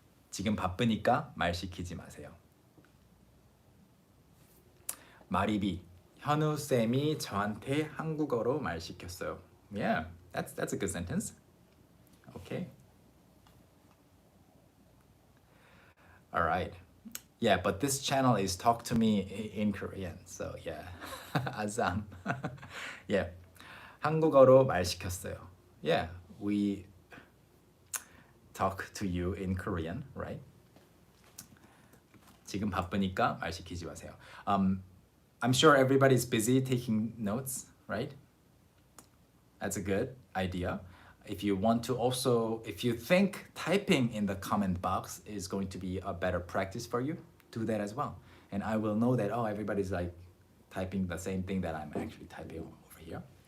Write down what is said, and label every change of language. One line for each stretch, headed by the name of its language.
Korean: 지금 바쁘니까 말 시키지 마세요. 마리비, 현우 쌤이 저한테 한국어로 말 시켰어요.
English: Yeah, that's a good sentence. Okay. All right. Yeah, but this channel is Talk to Me in Korean. So yeah, 아잠. Yeah,
Korean: 한국어로 말 시켰어요.
English: Yeah, we talk to you in Korean, right?
Korean: 지금 바쁘니까 말 시키지 마세요.
English: I'm sure everybody's busy taking notes, right? That's a good idea. If you want to also, if you think typing in the comment box is going to be a better practice for you, do that as well. And I will know that, oh, everybody's like typing the same thing that I'm actually typing over here.